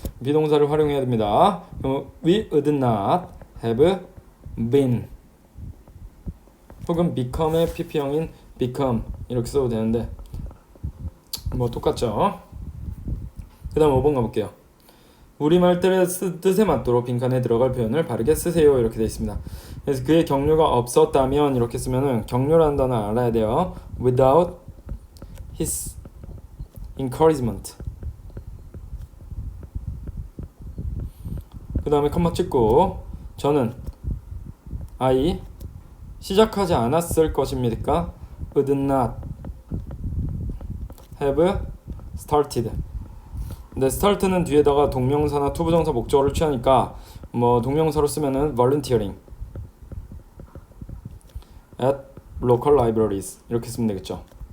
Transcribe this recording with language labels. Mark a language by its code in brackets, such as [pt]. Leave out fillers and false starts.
[ko] 비동사를 활용해야 됩니다. [en] We would not have been [ko] 혹은 become의 pp형인 become 이렇게 써도 되는데 뭐 똑같죠? 그 다음 5번 가볼게요. 우리말 뜻에 맞도록 빈칸에 들어갈 표현을 바르게 쓰세요 이렇게 되어 있습니다. 그래서 그의 격려가 없었다면 이렇게 쓰면은 격려라는 단어 알아야 돼요. [en] Without his encouragement. [ko] 그 다음에 컴마 찍고 저는 I 시작하지 않았을 것입니까? [en] Would not have started. [ko] 근데 start는 뒤에다가 동명사나 투부정사 목적어를 취하니까 뭐 동명사로 쓰면은 [en] volunteering at local libraries [ko] 이렇게 쓰면 되겠죠.